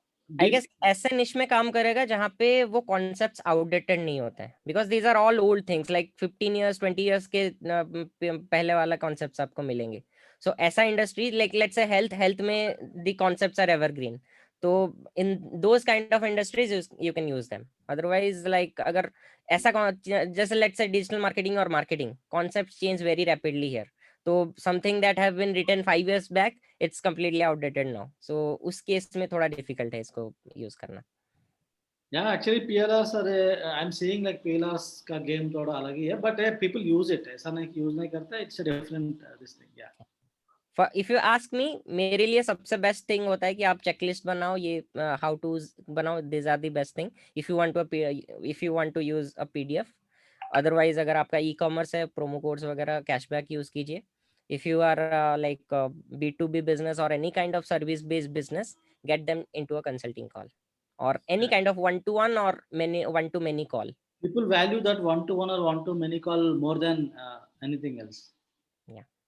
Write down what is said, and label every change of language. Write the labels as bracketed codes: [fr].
[en] I guess [hi] ऐसे निश में काम करेगा जहाँ पे वो कॉन्सेप्ट्स आउटडेटेड नहीं होते हैं, [en] because these are all old things like 15 years 20 years [hi] के पहले वाला कॉन्सेप्ट्स आपको मिलेंगे. [en] So ऐसा industry like let's say health में the concepts are evergreen. तो in those kind of industries you can use them. Otherwise like [hi] अगर ऐसा जैसे [en] Let's say digital marketing और marketing concepts change very rapidly here. तो something that have been written 5 years back, it's completely outdated now. [hi] So उस case में थोड़ा difficult है इसको यूज करना. [en] Yeah, actually PLRs are I'm seeing like PLRs [hi] का game थोड़ा अलग ही है, [en] but people use it. [hi] ऐसा नहीं कि यूज नहीं करता, [en] it's a different this thing. Yeah. If you ask me, [hi] मेरे लिए सबसे बेस्ट थिंग होता है कि आप चेकलिस्ट बनाओ, ये हाउ टू बनाओ. [en] This are the best thing if you want to use a PDF. [hi] Otherwise अगर आपका ई कॉमर्स है, प्रोमो कोड्स वगैरह, कैशबैक यूज कीजिए. [en] If you are like B2B business or any kind of service based business, get them into a consulting call or any kind of one to one or many one to many call. People value that one to one or one to many call more than anything else. Yeah.